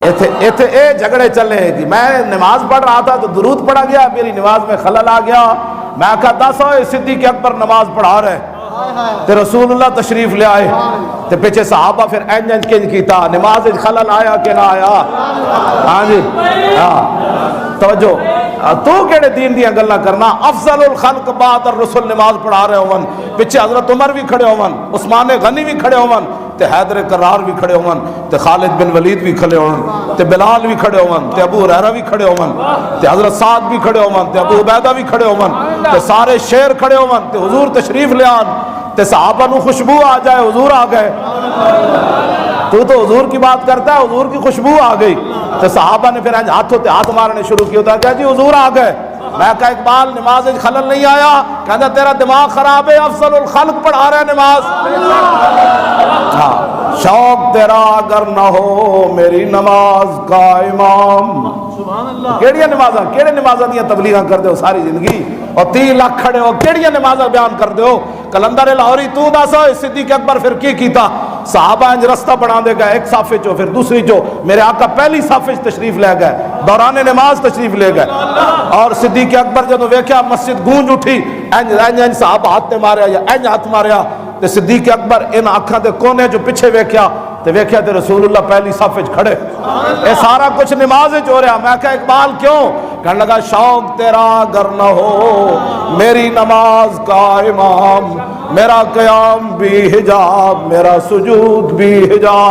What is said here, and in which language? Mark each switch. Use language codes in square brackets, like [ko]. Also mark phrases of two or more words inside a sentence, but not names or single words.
[pa] ایتھے اے جھگڑے چلے [ur] کہ میں نماز پڑھ رہا تھا تو درود پڑھا گیا، میری نماز میں خلل آ گیا، [pa] میں کہا دس ہوئے صدیق اکبر نماز پڑھا رہے تے رسول اللہ تشریف لے آئے تے پیچھے صحابہ پھر اینج کنج کیتا، [ur] نماز خلل آیا کہ نہ آیا؟ [pa] ہاں جی توجہ، تو کیڑے دین دیا گلا کرنا؟ [ar] افضل الخلق بعد الرسل [pa] نماز پڑھا رہے ہون، پیچھے حضرت عمر بھی کھڑے ہون، عثمان غنی بھی کھڑے ہون، تے حیدر کرار بھی کھڑے ہون، تے خالد بن ولید بھی کھڑے ہون، تے بلال بھی کھڑے ہون، تے ابو ہریرہ بھی کھڑے ہون، تے حضرت سعد بھی کھڑے ہون، تے ابو عبیدہ بھی کھڑے ہون، تے سارے شیر کھڑے ہون، تے حضور تشریف لے آن، تے صحابہ نو خوشبو آ جائے حضور آ گئے۔ [ur] تو حضور کی بات کرتا ہے، حضور کی خوشبو آ گئی، تو صحابہ نے پھر ہاتھوں تے ہاتھ مارنے شروع کیا، ہوتا ہے جی حضور آ گئے۔ میں کہا اقبال نماز خلل نہیں آیا، کہتا تیرا دماغ خراب ہے، [ar] افضل الخلق [ur] پڑھا رہا ہے نماز۔ شوق تیرا اگر نہ ہو میری نماز کا امام۔ [pa] کیڑیاں نمازاں، کیڑے نمازاں دیاں تبلیغاں کر دیو ساری زندگی، اور 3 لاکھ کھڑے ہو کیڑیاں نمازاں بیان کر دیو؟ کلندر لاہوری تو دس صدیق اکبر پھر کی کیتا؟ صحابہ انج رستہ بنا دے گئے، ایک صف چو پھر دوسری چو، میرے آقا پہلی صف تشریف لے گئے، دوران نماز تشریف لے گئے، اور صدیق اکبر جدو ویکھیا مسجد گونج اٹھی، انج صحابہ ہاتھ ماریا یا انج ہاتھ ماریا، تے صدیق اکبر ان آنکھاں دے کونے جو پیچھے ویکھیا تے رسول اللہ پہلی صف وچ کھڑے۔ اے سارا کچھ نماز وچ ہو رہا۔ میں کہا اقبال کیوں؟ [ur] کہنے لگا شوق تیرا اگر نہ ہو میری نماز کا امام، میرا قیام بھی حجاب، میرا سجود بھی حجاب۔